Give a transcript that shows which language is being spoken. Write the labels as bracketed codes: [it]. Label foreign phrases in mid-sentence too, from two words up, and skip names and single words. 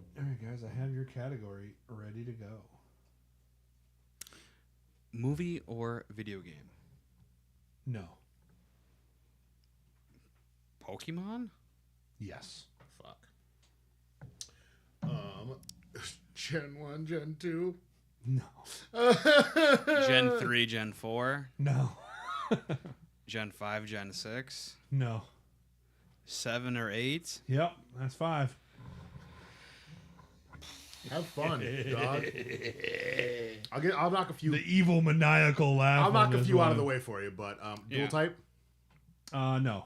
[en] right, guys, I have your category ready to go. Movie or video game? No. Pokemon? Yes. Fuck. Gen 1, Gen 2. No. Gen 3, Gen 4? No. Gen 5, Gen 6? No. 7 or 8? Yep, that's 5. Have fun, dog. I'll knock a few. The evil maniacal laugh. I'll knock on a this few out one. of the way for you, but dual Yeah. type. No.